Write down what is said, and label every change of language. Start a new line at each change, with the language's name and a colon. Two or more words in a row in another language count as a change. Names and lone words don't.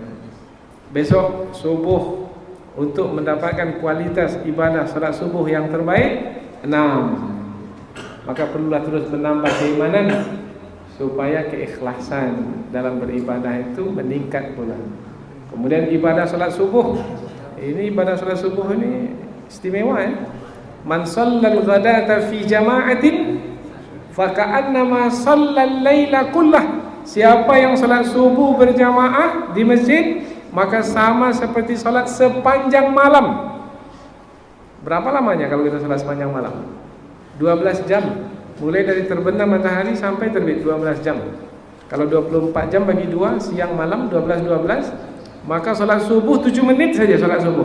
Indonesian: Besok subuh untuk mendapatkan kualitas ibadah salat subuh yang terbaik 6. Maka perlulah terus menambah keimanan supaya keikhlasan dalam beribadah itu meningkat pula. Kemudian ibadah salat subuh. Ini ibadah salat subuh ini istimewa ya.
Arabic: من صلى الغداة في جماعة فكأنما صلى الليل كله.
Indonesian: Siapa yang salat subuh berjamaah di masjid, maka sama seperti salat sepanjang malam. Berapa lamanya kalau kita salat sepanjang malam? 12 jam. Mulai dari terbenam matahari sampai terbit 12 jam. Kalau 24 jam bagi 2, siang malam 12, maka salat subuh 7 menit saja salat subuh.